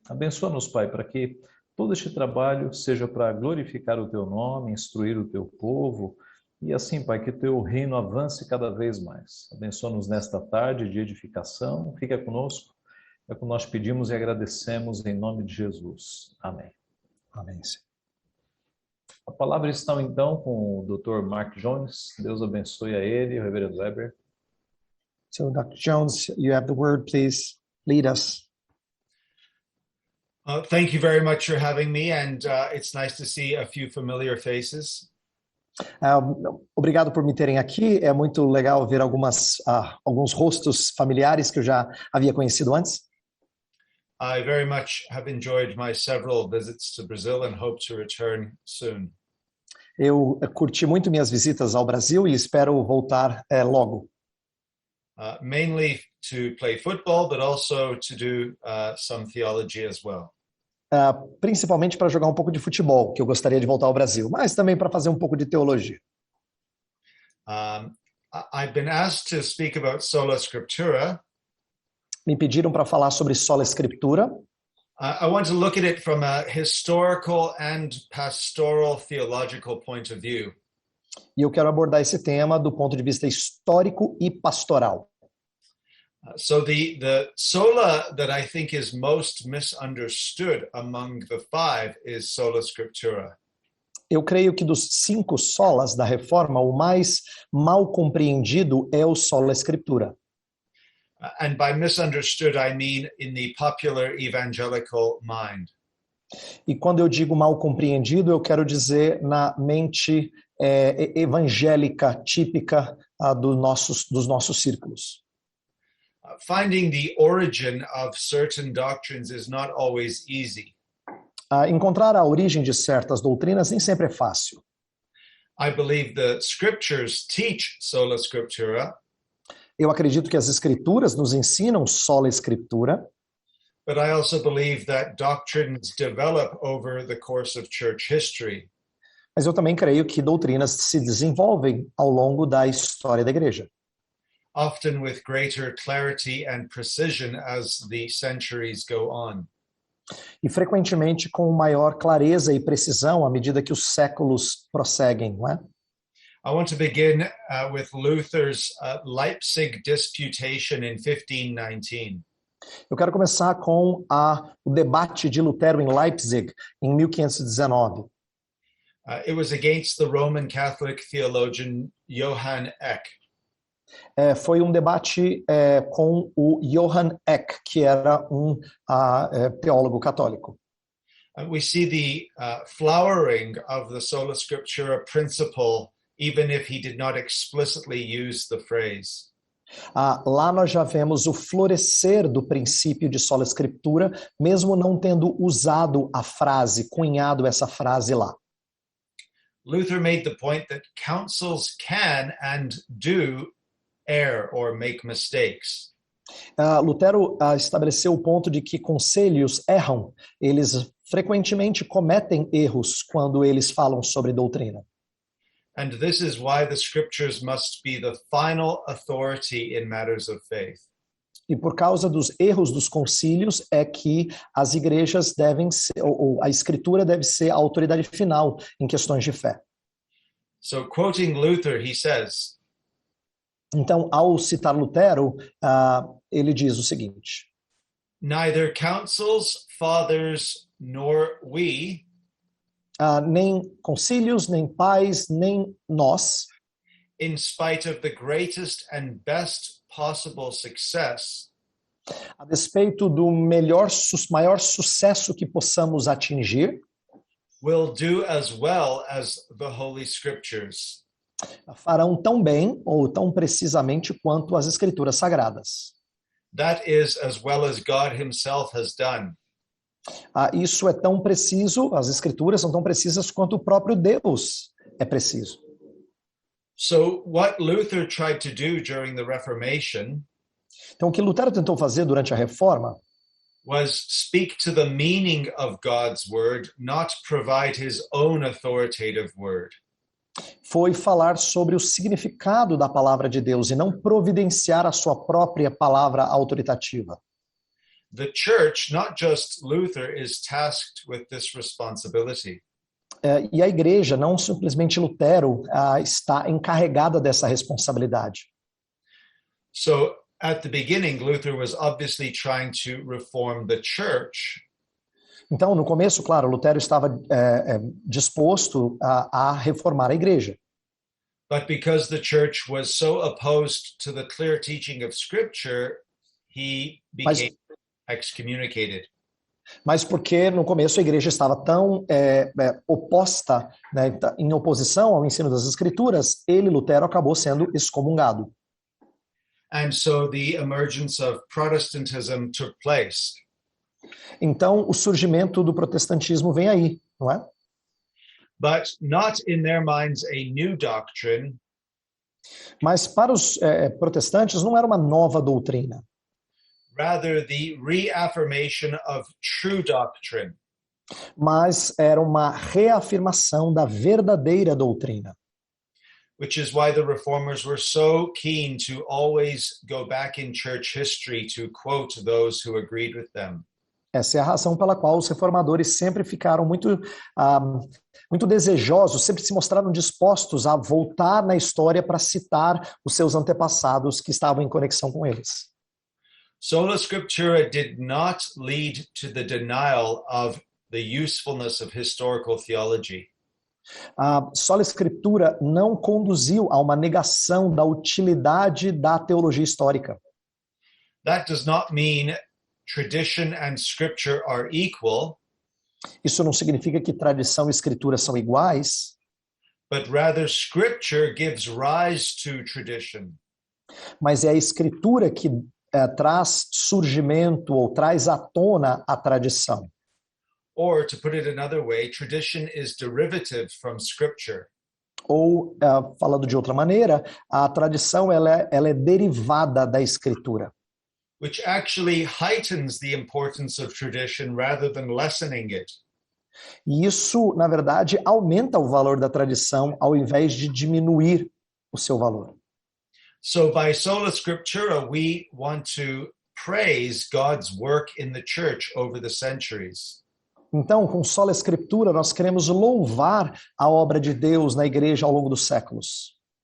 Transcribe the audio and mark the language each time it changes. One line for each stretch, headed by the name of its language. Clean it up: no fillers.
Portuguese: Abençoa-nos, Pai, para que todo este trabalho seja para glorificar o teu nome, instruir o teu povo e assim, Pai, que o teu reino avance cada vez mais. Abençoa-nos nesta tarde de edificação. Fica conosco. É o que nós pedimos e agradecemos em nome de Jesus. Amém. Amém. A palavra está então com o Dr. Mark Jones. Deus abençoe a ele, o reverendo Weber.
English: So Dr. Jones, you have the word, please lead us. Thank you very much for having me, and it's nice to see a few familiar faces.
Portuguese: Obrigado por me terem aqui. É muito legal ver alguns rostos familiares que eu já havia conhecido antes.
English: I very much have enjoyed my several visits to Brazil and hope to return soon.
Portuguese: Eu curti muito minhas visitas ao Brasil e espero voltar logo.
English: Mainly to play football, but also to do some theology as well.
Portuguese: Principalmente para jogar um pouco de futebol, que eu gostaria de voltar ao Brasil, mas também para fazer um pouco de teologia.
English: I've been asked to speak about Sola Scriptura.
Portuguese: Me pediram para falar sobre Sola Escritura.
English: I want to look at it from a historical and pastoral theological point of view.
Portuguese: E eu quero abordar esse tema do ponto de vista histórico e pastoral.
English: So the sola that I think is most misunderstood among the five is Sola Scriptura.
Portuguese: Eu creio que dos 5 solas da Reforma, o mais mal compreendido é o Sola Escritura.
English: And by misunderstood, I mean in the popular evangelical mind.
Portuguese: E quando eu digo mal compreendido, eu quero dizer na mente evangélica típica dos nossos círculos.
English: Finding the origin of certain doctrines is not always easy.
Portuguese: Encontrar a origem de certas doutrinas nem sempre é fácil.
English: I believe the scriptures teach sola scriptura.
Portuguese: Eu acredito que as escrituras nos ensinam sola escritura.
English: But I also believe that doctrines develop over the course of church history.
Portuguese: Mas eu também creio que doutrinas se desenvolvem ao longo da história da igreja.
English: Often with greater clarity and precision as the centuries go on.
Portuguese: E frequentemente com maior clareza e precisão à medida que os séculos prosseguem, não é?
English: I want to begin with Luther's Leipzig Disputation in 1519.
Portuguese: Eu quero começar com o debate de Lutero em Leipzig, em 1519.
English: It was against the Roman Catholic theologian Johann Eck.
Portuguese: Foi um debate com o Johann Eck, que era um teólogo católico.
English: And we see the flowering of the Sola Scriptura principle, even if he did not explicitly use the phrase.
Portuguese: Lá nós já vemos o florescer do princípio de sola escritura, mesmo não tendo usado a frase, cunhado essa frase lá.
English: Luther made the point that councils can and do err or make mistakes.
Portuguese: Lutero estabeleceu o ponto de que conselhos erram, eles frequentemente cometem erros quando eles falam sobre doutrina.
English: And this is why the scriptures must be the final authority in matters of faith.
Portuguese: E por causa dos erros dos concílios é que as igrejas devem ser, ou a escritura deve ser a autoridade final em questões de fé.
English: So quoting Luther, he says,
Portuguese: então, ao citar Lutero, ele diz o seguinte:
English: neither councils, fathers, nor we,
Portuguese: nem concílios, nem pais, nem nós,
English: in spite of the greatest and best possible success,
Portuguese: a despeito do maior sucesso que possamos atingir,
English: will do as well as the Holy Scriptures.
Portuguese: Farão tão bem ou tão precisamente quanto as escrituras sagradas.
English: That is as well as God himself has done.
Portuguese: Isso é tão preciso, as escrituras são tão precisas quanto o próprio Deus é preciso.
English: So what Luther tried to do during the Reformation,
Portuguese: então o que Lutero tentou fazer durante a Reforma
English: was speak to the meaning of God's word, not provide his own authoritative word.
Portuguese: Foi falar sobre o significado da palavra de Deus e não providenciar a sua própria palavra autoritativa.
English: The church, not just Luther, is tasked with this responsibility.
Portuguese: E a igreja, não simplesmente Lutero, está encarregada dessa responsabilidade.
English: So, at the beginning, Luther was obviously trying to reform the church.
Portuguese: Então, no começo, claro, Lutero estava disposto a reformar a igreja.
English: But because the church was so opposed to the clear teaching of Scripture, he became excommunicated.
Portuguese: Mas porque no começo a igreja estava tão oposta, né, em oposição ao ensino das Escrituras, ele, Lutero, acabou sendo excomungado.
English: And so the emergence of Protestantism took place.
Portuguese: Então, o surgimento do protestantismo vem aí, não é?
English: But not in their minds a new doctrine.
Portuguese: Mas para os protestantes não era uma nova doutrina.
English: Rather, the reaffirmation of true doctrine.
Portuguese: Mas era uma reafirmação da verdadeira doutrina.
English: Which is why the reformers were so keen to always go back in church history to quote those who agreed with them.
Portuguese: Essa é a razão pela qual os reformadores sempre ficaram muito desejosos, sempre se mostraram dispostos a voltar na história para citar os seus antepassados que estavam em conexão com eles.
English: Sola Scriptura did not lead to the denial of the usefulness of historical theology.
Portuguese: A sola escritura não conduziu a uma negação da utilidade da teologia histórica.
English: That does not mean tradition and scripture are equal.
Portuguese: Isso não significa que tradição e escritura são iguais,
English: but rather scripture gives rise to tradition.
Portuguese: Mas é a escritura que traz surgimento ou traz à tona a tradição.
English: Or, to put it another way, tradition is derivative from scripture.
Portuguese: Ou, falando de outra maneira, a tradição ela é derivada da escritura.
English: Which actually heightens the importance of tradition rather than lessening it.
Portuguese: E isso, na verdade, aumenta o valor da tradição ao invés de diminuir o seu valor.
English: So by sola scriptura, we want to praise God's work in the church over the centuries.
Portuguese: Então, com sola escritura, nós queremos louvar a obra de Deus na igreja ao longo dos séculos.